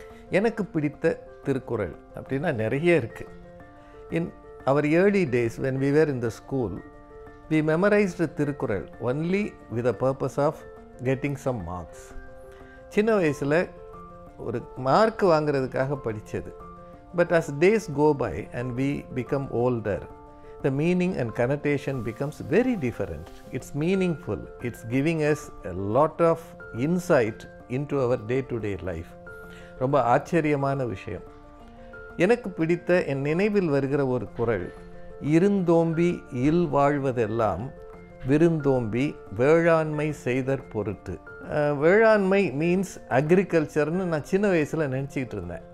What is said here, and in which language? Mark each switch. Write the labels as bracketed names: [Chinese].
[Tamil] எனக்கு பிடித்த திருக்குறள் அப்படின்னா நிறைய இருக்குது. [English] In our early days when we were in the school, we memorized Thirukkural only with the purpose of getting some marks. [Tamil] சின்ன வயசில் ஒரு மார்க் வாங்கிறதுக்காக படித்தது. [English] But as days go by and we become older, the meaning and connotation becomes very different. It's meaningful. It's giving us a lot of insight into our day-to-day life. [Tamil] ரொம்ப ஆச்சரியமான விஷயம். எனக்கு பிடித்த என் நினைவில் வருகிற ஒரு குறள், இருந்தோம்பி இல் வாழ்வதெல்லாம் விருந்தோம்பி வேளாண்மை செய்தற் பொருட்டு. வேளாண்மை மீன்ஸ் அக்ரிகல்ச்சர்னு நான் சின்ன வயசில் நினச்சிக்கிட்டு இருந்தேன்.